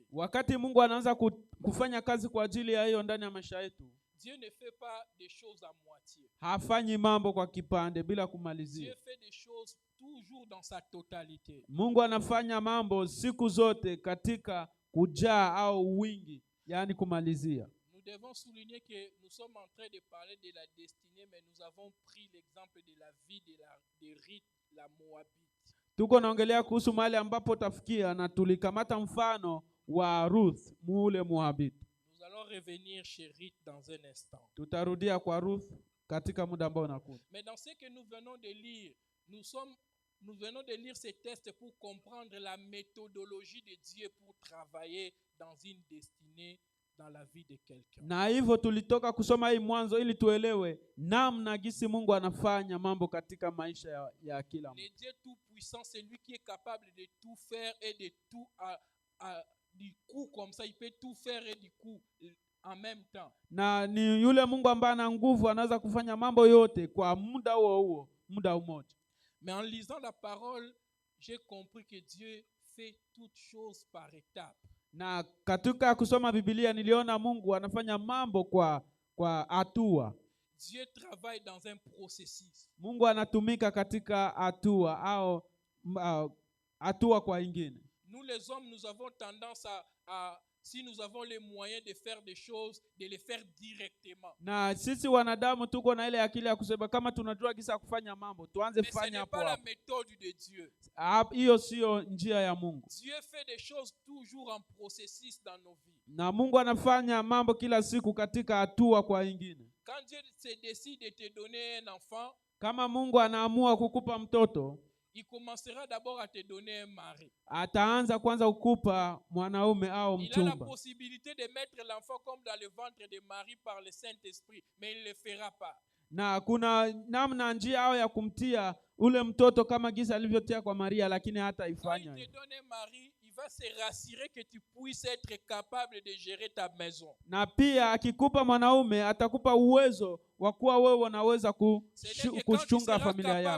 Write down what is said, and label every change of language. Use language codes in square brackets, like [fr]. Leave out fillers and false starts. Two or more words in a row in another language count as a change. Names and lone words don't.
[sw] Wakati Mungu anaanza kufanya kazi kwa ajili ya hiyo ndani ya maisha yetu, [fr] Dieu ne fait pas des choses à moitié. [sw] hafanyi mambo kwa kipande bila kumalizia. [fr] Dieu fait des choses toujours dans sa totalité. [sw] Mungu anafanya mambo siku zote katika kujaa au wingi, yani kumalizia. [fr] Nous devons souligner que nous sommes en train de parler de la destinée, mais nous avons pris l'exemple de la vie de Ruth, la Moabite. [sw] Tuko naongelea kuhusu mahali ambapo utafikia, na tulikamata mfano wa Ruth mule Moabiti. [fr] Nous allons revenir chez Ruth dans un instant. [sw] Tutarudia kwa Ruth katika muda ambao unakuja. [fr] Mais dans ce que nous venons de lire, nous venons de lire ces textes pour comprendre la méthodologie de Dieu pour travailler dans une destinée dans la vie de quelqu'un. [sw] Na hivyo tulitoka kusoma hii Mwanzo ili tuelewe namna gisi Mungu anafanya mambo katika maisha ya kila mtu. [fr] Le Dieu tout-puissant, c'est lui qui est capable de tout faire et de tout du coup comme ça, il peut tout faire et du coup en même temps. [sw] Na ni yule Mungu ambaye ana nguvu, anaweza kufanya mambo yote kwa muda huo, muda mmoja. [fr] Mais en lisant la parole, j'ai compris que Dieu fait toutes choses par étapes. [sw] Na katika kusoma Biblia niliona Mungu anafanya mambo kwa hatua. [fr] Dieu travaille dans un processus. [sw] Mungu anatumika katika hatua au hatua kwa ingine. [fr] Nous les hommes, nous avons tendance si nous avons les moyens de faire des choses, de les faire directement. [sw] Na sisi wanadamu tuko na ile akili ya kusema kama tunajua kisa kufanya mambo, tuanze kufanya hapo. [fr] Mais ce n'est pas la méthode de Dieu. [sw] Hiyo sio njia ya Mungu. [fr] Dieu fait des choses toujours en processus dans nos vies. [sw] Na Mungu anafanya mambo kila siku katika hatua kwa ingine. [fr] Quand Dieu se décide de te donner un enfant, [sw] kama Mungu anaamua kukupa mtoto, [fr] il commencera d'abord à te donner un mari. [sw] Ataanza kwanza kukupa mwanaume au mchumba. [fr] Il a la possibilité de mettre l'enfant comme dans le ventre de Marie par le Saint-Esprit, mais il ne le fera pas. [sw] Na kuna namna njia au ya kumtia ule mtoto kama gisa alivyotia kwa Maria, lakini hata ifanya. [fr] Quand il te donne un mari, il va se rassurer que tu puisses être capable de gérer ta maison. [sw] Na pia akikupa mwanaume atakupa uwezo wa kuwa wewe unaweza kuchunga familia yako.